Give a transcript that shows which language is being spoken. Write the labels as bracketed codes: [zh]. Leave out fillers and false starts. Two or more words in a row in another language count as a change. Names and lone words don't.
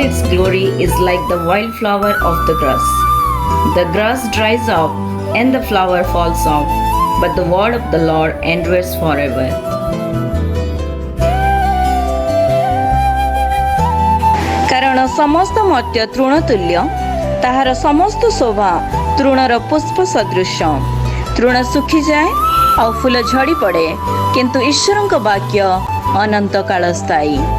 [en] glory is like the wildflower of the grass. The grass dries up and the flower falls off, but the word of the Lord endures forever. [or] କାରଣ ସମସ୍ତ ମର୍ତ୍ତ୍ୟ ତୃଣ ତୁଲ୍ୟ, ତାହାର ସମସ୍ତ ଶୋଭା ତୃଣର ପୁଷ୍ପ ସଦୃଶ। ତୃଣ ଶୁଖିଯାଏ ଆଉ ଫୁଲ ଝଡ଼ି ପଡ଼େ, କିନ୍ତୁ ଈଶ୍ୱରଙ୍କ ବାକ୍ୟ ଅନନ୍ତ କାଳ ସ୍ଥାୟୀ।